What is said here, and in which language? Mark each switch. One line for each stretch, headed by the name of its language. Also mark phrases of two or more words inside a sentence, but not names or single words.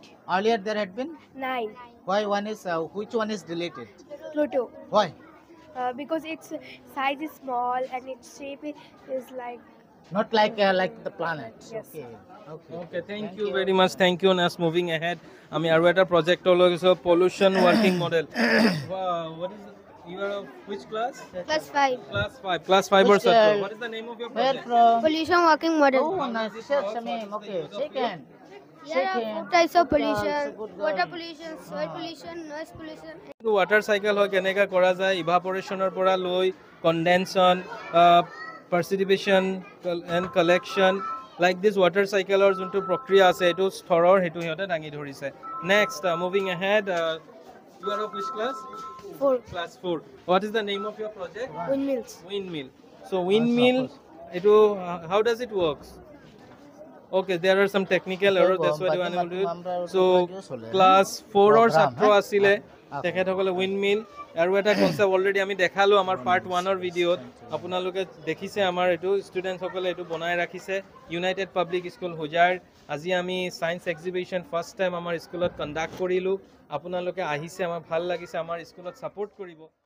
English: Earlier there had been. 9. Why one is? Which one is deleted? Pluto, Why? because its size is small and its shape is like. Not like the planets. Yes. Okay. Okay. Okay, thank you very much. Thank you. Next, moving ahead.
Assamese: আমি আৰু এটা প্ৰজেক্টৰ লৈ গৈছো
English: pollution working model. Wow, what is it? You are of which class? Plus 5. Class 5. Class 5 or Which, Satri. What is the name of your Where project? from? Pollution working model. Oh, nice. Sure, Shamim. Okay, shake hand. There are 4 types of pollution: Good girl. water pollution, soil pollution, noise pollution. water cycle
Assamese: হয় কেনেকা কৰা যায় ইভাপৰেশ্যনৰ পৰা লৈ
English: condensation precipitation and collection like this water cycle
Assamese: যোনটো প্ৰক্ৰিয়া আছে এইটো স্তৰৰ সেইটো সিহঁতে দাঙি ধৰিছে
English: next moving ahead you are of which class 4. class 4 what is the name of your project Windmills. windmill so windmill এইটো how does it works okay there are some technical errors that's why you are unable to do it. So class 4 or
Assamese: ছাত্ৰ আছিলে তেখেতসকলে উইণ্ডমিল আৰু এটা কনচেপ্ট অলৰেডি আমি দেখালোঁ আমাৰ পাৰ্ট 1ৰ ভিডিঅ'ত আপোনালোকে দেখিছে আমাৰ এইটো ষ্টুডেণ্টসকলে এইটো বনাই ৰাখিছে ইউনাইটেড পাব্লিক স্কুল হোজাৰ আজি আমি
English: science exhibition first time
Assamese: আমাৰ স্কুলত কণ্ডাক্ট কৰিলোঁ আপোনালোকে আহিছে আমাৰ ভাল লাগিছে আমাৰ স্কুলত ছাপোৰ্ট কৰিব